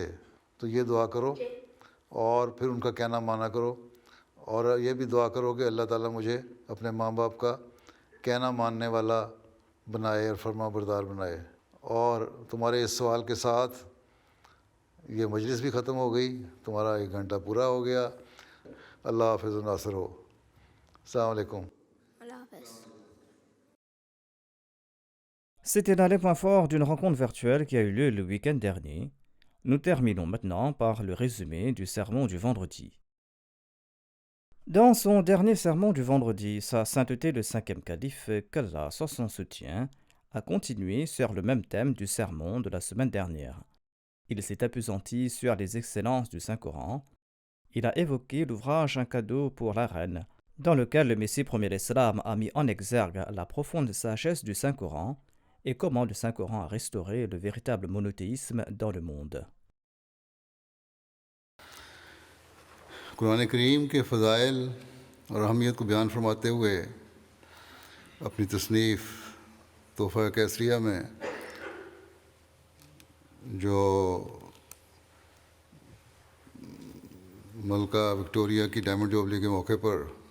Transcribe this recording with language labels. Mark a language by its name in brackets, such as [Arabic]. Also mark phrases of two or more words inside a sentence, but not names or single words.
[Urdu] تو یہ دعا کرو اور پھر ان کا کہنا مانا کرو، اور یہ بھی دعا کرو کہ اللہ تعالیٰ مجھے اپنے ماں باپ کا کہنا ماننے والا بنائے اور فرما بردار بنائے. اور تمہارے اس سوال کے ساتھ یہ مجلس بھی ختم ہو گئی، تمہارا 1 گھنٹہ پورا ہو گیا. اللہ حافظ و ناصر ہو. السلام علیکم. اللہ حافظ. [French] C'était là les points forts d'une rencontre virtuelle qui a eu lieu le week-end dernier. Nous terminons maintenant par le résumé du sermon du vendredi. Dans son dernier sermon du vendredi, Sa Sainteté le 5e calife, qu'Allah soit son soutien, a continué sur le même thème du sermon de la semaine dernière. Il s'est appesanti sur les excellences du Saint-Coran. Il a évoqué l'ouvrage Un cadeau pour la reine, dans lequel le Messie premier l'Islam a mis en exergue la profonde sagesse du Saint-Coran et comment le Saint-Coran a restauré le véritable monothéisme dans le monde. [Urdu] قرآن کریم کے فضائل اور اہمیت کو بیان فرماتے ہوئے اپنی تصنیف تحفہ کیسریہ میں جو ملکہ وکٹوریہ کی [English] Diamond Jubilee [Urdu] کے موقع پر